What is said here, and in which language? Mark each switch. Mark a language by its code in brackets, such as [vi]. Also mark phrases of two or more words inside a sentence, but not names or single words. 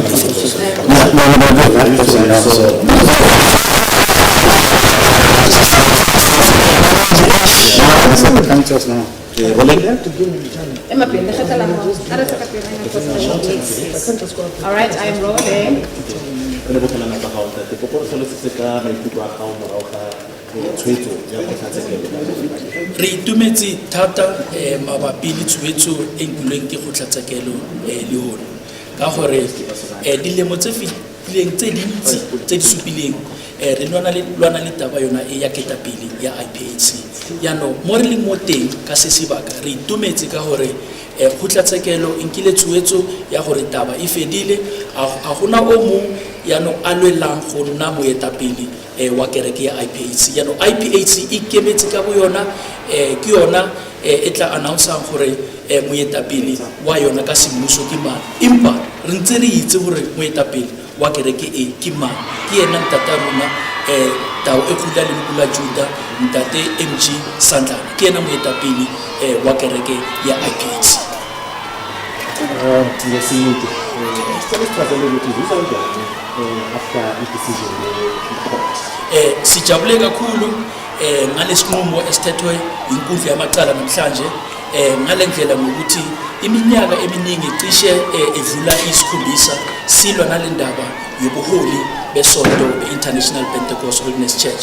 [en] All right, I am rolling. [tn] Re itumetse thata mabapi le tshwetso e nkilweng ke kgotlatshekelo le hona ka gore dilemo tse fetileng tse dintsi tse di supileng re lwana le taba yona e ya ketapele ya IPHC yaanong mo re leng mo teng ka se sebaka re itumetse ka gore kgotlatshekelo e nkile tshwetso ya gore taba e fedile a gona o mong yaanong a lwelang go nna moetapele wa kereke ya IPHC. Yaanong IPHC e ikemetse ka bo yona ke yona e tla announceang gore moetapele wa yona ka semmuso ke mang, empa re ntse re itse gore moetapele wa kereke e ke mang, ke yena ntata rona tao e khula le bula Juda ntate MG Sandlana, ke yena moetapele wa kereke ya IPHC. [zu] Sijabule kakhulu ngalesinqumo esithethwe inkundla yamacala namhlanje ngalendlela ngokuthi iminyaka eminingi cishe edlula isikhombisa silwa nalendaba yobuholi besonto beInternational Pentecostal Holiness Church.